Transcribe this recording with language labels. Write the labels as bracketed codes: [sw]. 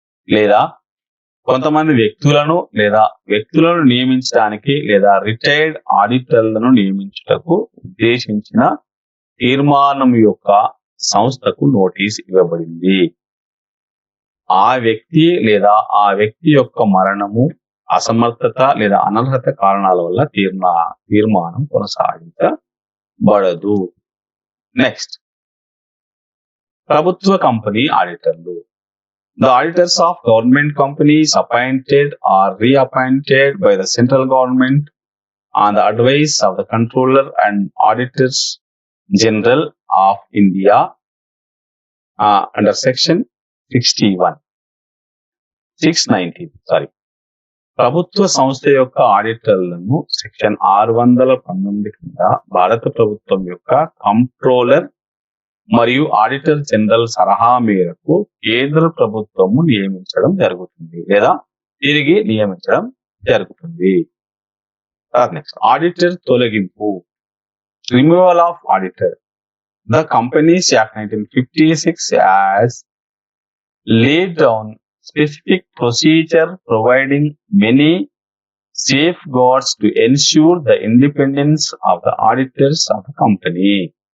[te] లేదా కొంతమంది వ్యక్తులను నియమించడానికి లేదా రిటైర్డ్ ఆడిటర్లను నియమించుటకు ఉద్దేశించిన తీర్మానం యొక్క సంస్థకు నోటీస్ ఇవ్వబడింది. ఆ వ్యక్తి యొక్క మరణము, అసమర్థత లేదా అనర్హత కారణాల వల్ల తీర్మానం కొనసాగించబడదు. నెక్స్ట్, ప్రభుత్వ company ఆడిటర్లు. [en] The auditors of government companies appointed or reappointed by the central government on the advice of the Controller and Auditors General of India under section 619. [te] ప్రభుత్వ సంస్థ యొక్క ఆడిటర్లను సెక్షన్ 619 కింద భారత ప్రభుత్వం యొక్క కంట్రోలర్ మరియు ఆడిటర్ జనరల్ సలహా మేరకు కేంద్ర ప్రభుత్వము నియమించడం జరుగుతుంది లేదా తిరిగి నియమించడం జరుగుతుంది. నెక్స్ట్, ఆడిటర్ తొలగింపు, removal of auditor. [en] The Companies Act 1956 has laid down specific procedure providing many safeguards to ensure the independence of the auditors of the company.